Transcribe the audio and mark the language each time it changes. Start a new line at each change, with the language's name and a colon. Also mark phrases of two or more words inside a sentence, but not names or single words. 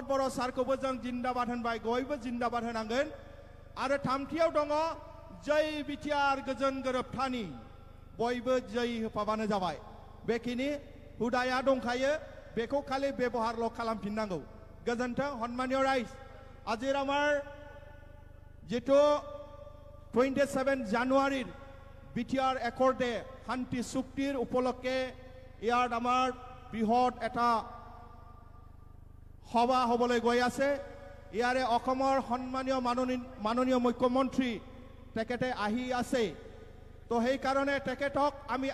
Bodo: बर' सारखौबो जों जिन्दाबाद होनबाय बयबो जिन्दाबाद होनांगोन आरो थामथियाव दङ जै बिटिआर गोजोन गोरोबथानि बयबो जै होफाबानो जाबाय बेखिनि हुदाया दंखायो बेखौ खालि बेबहारल' खालामफिननांगौ गोजोन्थों हनमान्य राइज
Assamese: আজিৰ আমাৰ যেটো 27 জানুৱাৰীৰ বিটিআৰ একৰ্ডে শান্তি চুক্তিৰ উপলক্ষে ইয়াত আমাৰ বৃহৎ এটা সভা হ'বলৈ গৈ আছে ইয়াৰে অসমৰ সন্মানীয় মাননীয় মুখ্যমন্ত্ৰী তেখেতে আহি আছে তো সেই কাৰণে তেখেতক আমি